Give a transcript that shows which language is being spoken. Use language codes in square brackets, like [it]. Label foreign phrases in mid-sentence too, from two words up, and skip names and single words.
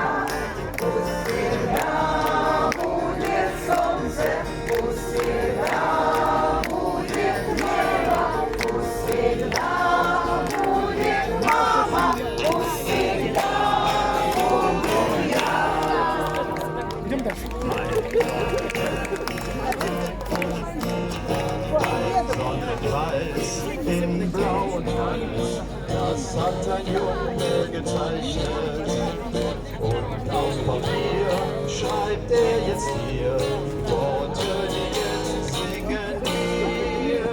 [ru] Пусть всегда будет солнце, пусть всегда будет небо, пусть всегда будет мама, пусть всегда буду я. Идем дальше. [de] Weiß in Blau und Weiß, das hat ein Junge gezeichnet. Und auf Papier schreibt er jetzt hier Worte, die jetzt singen wir.